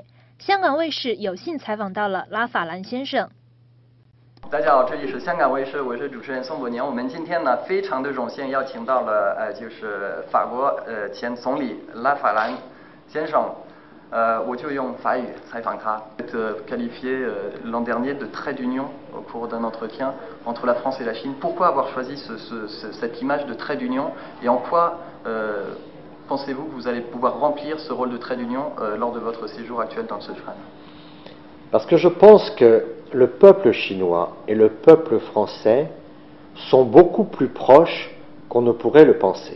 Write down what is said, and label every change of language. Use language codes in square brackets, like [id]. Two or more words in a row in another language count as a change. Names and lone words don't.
[zh] 香港卫视有幸采访到了拉法兰先生。大家好，这里是香港卫视，我是主持人宋博年。我们今天呢，非常的荣幸邀请到了就是法国前总理拉法兰先生。我就用法语采访他。 [fr] Qualifié l'an dernier de trait d'union au cours d'un entretien entre la France et la Chine. Pourquoi avoir choisi cette image de trait d'union et en quoi pensez-vous que vous allez pouvoir remplir ce rôle de trait d'union lors de votre séjour actuel dans le Sichuan? Parce que je pense que le peuple chinois et le peuple français sont beaucoup plus proches qu'on ne pourrait le penser.